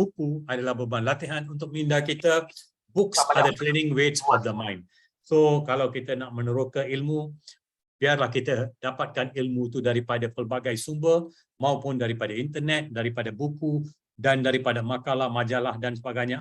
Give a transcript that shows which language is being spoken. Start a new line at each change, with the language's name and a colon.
Malay: Buku adalah beban latihan untuk minda kita.
English: Books are the training weights of the mind.
Malay: So kalau kita nak meneroka ilmu, biarlah kita dapatkan ilmu itu daripada pelbagai sumber, maupun daripada internet, daripada buku, dan daripada makalah, majalah dan sebagainya.